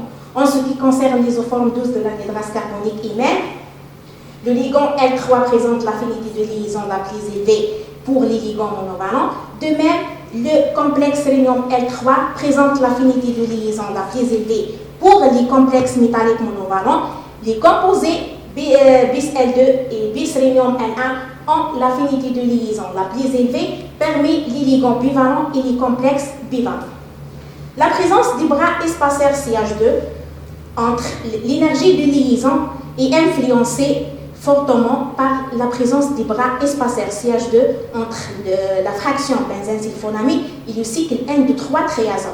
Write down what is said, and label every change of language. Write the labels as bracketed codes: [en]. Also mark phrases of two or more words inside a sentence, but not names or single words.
[fr] En ce qui concerne l'isoforme 12 de l'anhydrase carbonique hymen, le ligand L3 présente l'affinité de liaison la plus élevée pour les ligands monovalents. De même, le complexe rhénium L3 présente l'affinité de liaison la plus élevée pour les complexes métalliques monovalents. Les composés bis L2 et bis rhénium L1 ont l'affinité de liaison la plus élevée parmi les ligands bivalents et les complexes bivalents. La présence du bras espaceur CH2 entre l'énergie de liaison est influencée fortement par la présence des bras espaceurs CH2 entre la fraction benzène-sulfonamide et le cycle N de 3 triazole.